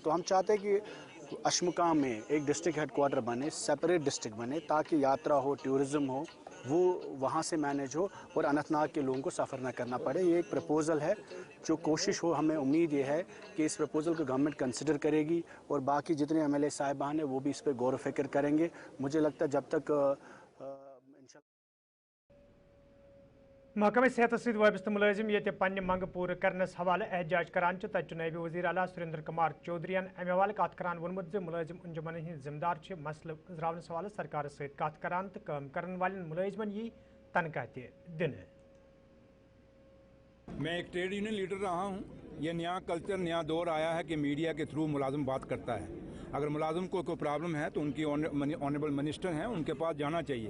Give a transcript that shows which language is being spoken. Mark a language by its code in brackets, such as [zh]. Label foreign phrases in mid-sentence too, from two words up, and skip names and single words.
[hi] तो हम चाहते हैं कि अशमुकाम में एक [en] district headquarter [hi] बने, [en] separate district [hi] बने, ताकि यात्रा हो, टूरिज़्म हो, वो वहाँ से मैनेज हो और अनंतनाग के लोगों को सफ़र ना करना पड़े। ये एक प्रपोज़ल है, जो कोशिश हो, हमें उम्मीद ये है कि इस प्रपोज़ल को गवर्नमेंट कंसिडर करेगी और बाकी जितने एमएलए साहिबान हैं वो भी इस पर गौर व फिक्र करेंगे। मुझे लगता है जब तक [ks] महकमे सेहत वाबस्त मुलाजिम ये पन्ने मंग पूर करनस हवाले एहतजाज करान तत नायब वज़ीर आला सुरेंद्र कुमार चौधरीन अमे हवाले कत करान वोनमुत मुलाजिम अंजुमन हंद जिम्मेदार मसल गुजरावनस हवाले सरकार सत कत करान तो काम करन वाले मुलाजिमन यी तनख्वाह दिन। [hi] मैं एक [en] trade union leader [hi] रहा हूँ। ये नया कल्चर, नया दौर आया है कि मीडिया के थ्रू मुलाजिम बात करता है। अगर मुलाजिम को कोई प्रॉब्लम है तो उनकी [en] honourable minister [hi] हैं, उनके पास जाना चाहिए।